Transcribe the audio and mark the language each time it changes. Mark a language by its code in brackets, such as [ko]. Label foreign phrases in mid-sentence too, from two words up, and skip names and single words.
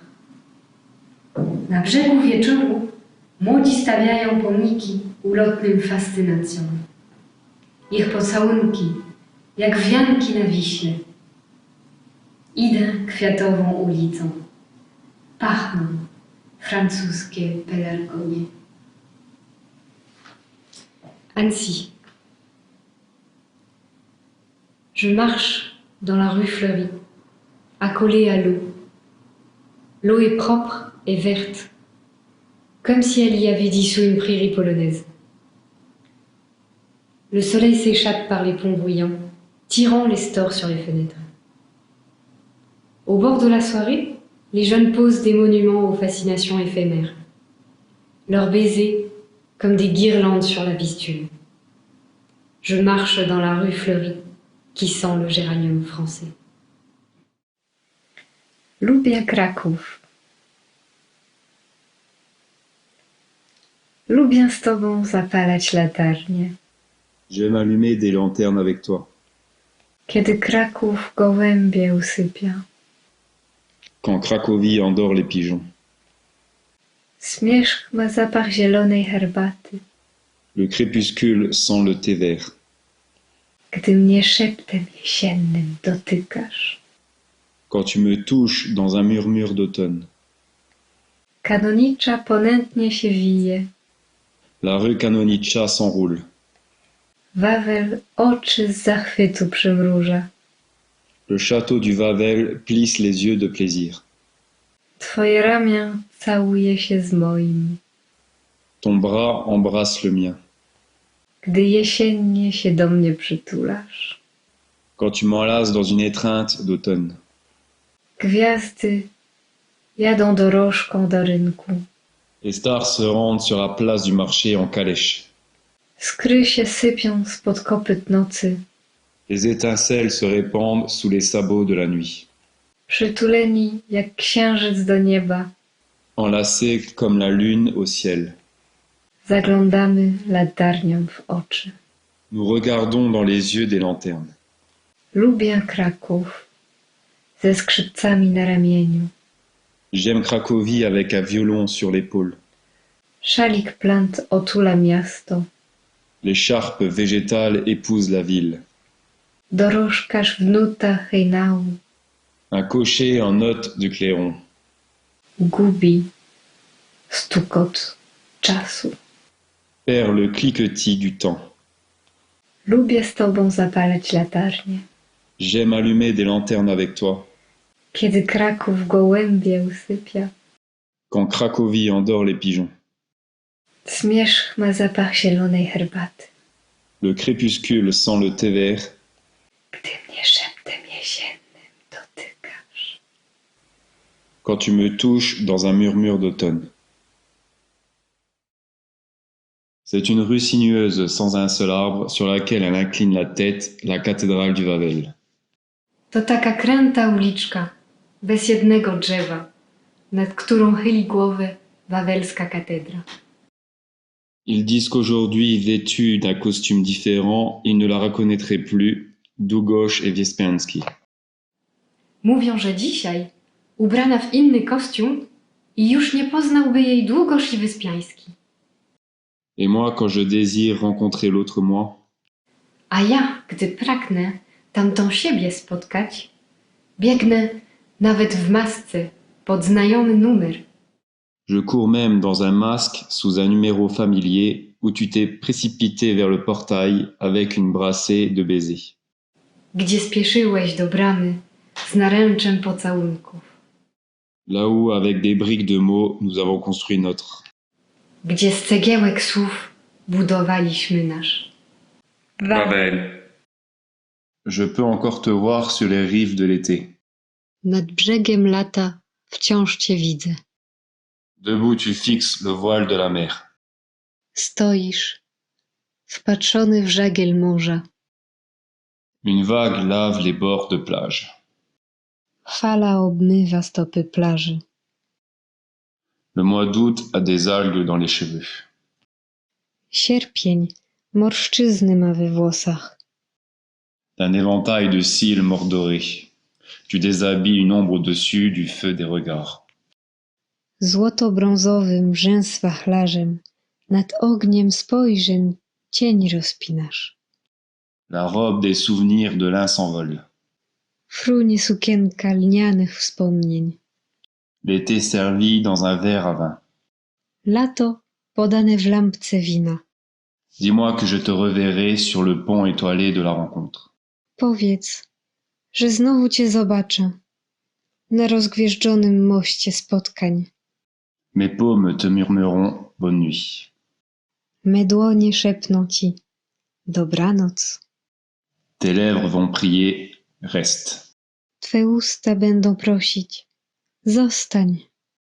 [pl] Na brzegu wieczoru młodzi stawiają pomniki ulotnym fascynacjom. Ich pocałunki, jak wianki na Wiśle. Idę kwiatową ulicą. Pachną francuskie pelargonie. Annecy. [fr] Je marche dans la rue fleurie, accolée à l'eau. L'eau est propre et verte, comme si elle y avait dissous une prairie polonaise. Le soleil s'échappe par les ponts bruyants, tirant les stores sur les fenêtres. Au bord de la soirée, les jeunes posent des monuments aux fascinations éphémères. Leurs baisers comme des guirlandes sur la Vistule. Je marche dans la rue fleurie, qui sent le géranium français. [pl] Lubię Kraków. Lubię z tobą zapalać latarnie. [fr] J'aime allumer des lanternes avec toi. [pl] Kiedy Kraków gołębie usypia. [fr] Quand Cracovie endort les pigeons. [pl] Zmierzch ma zapach zielonej herbaty. [fr] Le crépuscule sent le thé vert. [pl] Gdy mnie szeptem jesiennym dotykasz. [fr] Quand tu me touches dans un murmure d'automne. [pl] Kanonicza ponętnie się wije. [fr] La rue Canonicza s'enroule. [pl] Wawel oczy z zachwytu przymruża. [fr] Le château du Wawel plisse les yeux de plaisir. [pl] Twoje ramię całuje się z moim. [fr] Ton bras embrasse le mien. [pl] Gdy jesiennie się do mnie przytulasz. [fr] Quand tu m'enlaces dans une étreinte d'automne. [pl] Gwiazdy jadą dorożką do rynku. [fr] Les stars se rendent sur la place du marché en calèche. [pl] Skry się sypią spod kopyt nocy. [fr] Les étincelles se répandent sous les sabots de la nuit. [pl] Przytuleni jak księżyc do nieba. [fr] Enlacés comme la lune au ciel. [pl] Zaglądamy latarnią w oczy. [fr] Nous regardons dans les yeux des lanternes. [pl] Lubię Kraków ze skrzypcami na ramieniu. [fr] J'aime Cracovie avec un violon sur l'épaule. [pl] Szalik plant otula miasto. [fr] L'écharpe végétale épouse la ville. [pl] Dorożkarz w nutach hejnału. [fr] Un cocher en note du clairon. [pl] Gubi stukot czasu. [fr] Perd le cliquetis du temps. [pl] Lubię z tobą zapalać latarnie. [fr] J'aime allumer des lanternes avec toi. [pl] Kiedy Kraków gołębie usypia. [fr] Quand Cracovie endort les pigeons. [pl] Zmierzch ma zapach zielonej herbaty. [fr] Le crépuscule sent le thé vert. [pl] Gdy mnie szeptem jesiennym dotykasz. [fr] Quand tu me touches dans un murmure d'automne. C'est une rue sinueuse sans un seul arbre sur laquelle elle incline la tête, la cathédrale du Wawel. [pl] To taka kręta uliczka, bez jednego drzewa, nad którą chyli głowę wawelska katedra. [fr] Ils disent qu'aujourd'hui, vêtue d'un costume différent, ils ne la reconnaîtraient plus, Długosz et Wyspiański. [pl] Mówią, że dzisiaj, ubrana w inny kostium, i już nie poznałby jej Długosz i Wyspiański. [fr] Et moi, quand je désire rencontrer l'autre moi, [pl] A ja, gdy pragnę tamtą siebie spotkać, biegnę nawet w masce pod znajomy numer. [fr] je cours même dans un masque sous un numéro familier où tu t'es précipité vers le portail avec une brassée de baisers. [pl] Gdzie spieszyłeś do bramy z naręczem pocałunków. [fr] Là où, avec des briques de mots, nous avons construit notre. [pl] Gdzie z cegiełek słów budowaliśmy nasz. Wawel. [fr] Je peux encore te voir sur les rives de l'été. [pl] Nad brzegiem lata wciąż cię widzę. [fr] Debout, tu fixes le voile de la mer. [pl] Stoisz, wpatrzony w żagiel morza. [fr] Une vague lave les bords de plage. [pl] Fala obmywa stopy plaży. [fr] Le mois d'août a des algues dans les cheveux. [pl] Sierpień morszczyzny ma we włosach. [fr] D'un éventail de cils mordorés, tu déshabilles une ombre au-dessus du feu des regards. [pl] Złoto-brązowym rzęs wachlarzem nad ogniem spojrzeń cień rozpinasz. [fr] La robe des souvenirs de l'un s'envole. [pl] Frunie sukienka lnianych wspomnień. [fr] L'été servi dans un verre à vin. [pl] Lato podane w lampce wina. [fr] Dis-moi que je te reverrai sur le pont étoilé de la rencontre. [pl] Powiedz, że znowu cię zobaczę na rozgwieżdżonym moście spotkań. [fr] Mes paumes te murmureront bonne nuit. [pl] Me dłonie szepną ci dobranoc. [fr] Tes lèvres vont prier reste. [pl] Twe usta będą prosić zostań.